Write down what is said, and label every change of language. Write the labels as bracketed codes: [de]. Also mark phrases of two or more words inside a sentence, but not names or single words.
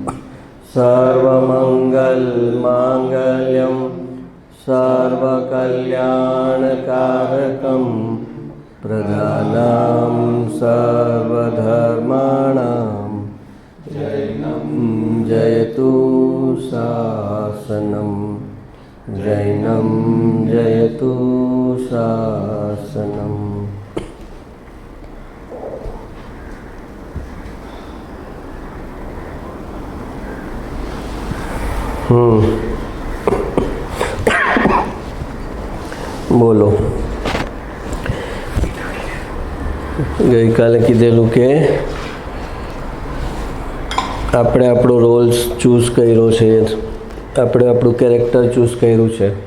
[sa] सर्वमंगल मांगल्यम सर्वकल्याणकारकम प्रधानां सर्वधर्माणां जयतु शासनं जैनं जयतु शासनम्। [gu] બોલો, ગઈકાલે કીધેલું કે આપણે આપણો [en] role choose [gu] કર્યો છે, આપણે આપણું [en] character choose [gu] કર્યું છે